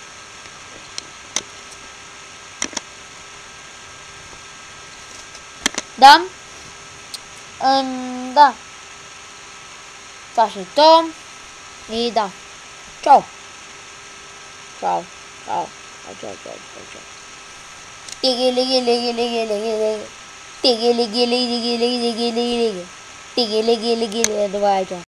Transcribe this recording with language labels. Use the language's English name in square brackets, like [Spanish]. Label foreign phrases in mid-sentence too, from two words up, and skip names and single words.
[Bulgarian] Да. Да. Това ще е то. И да. Чао. Чао. Тиги-лиги-лиги-лиги-лиги-лиги. Тиги-лиги-лиги-лиги-лиги-лиги. Тиги-лиги-лиги-лиги. Давай, чао.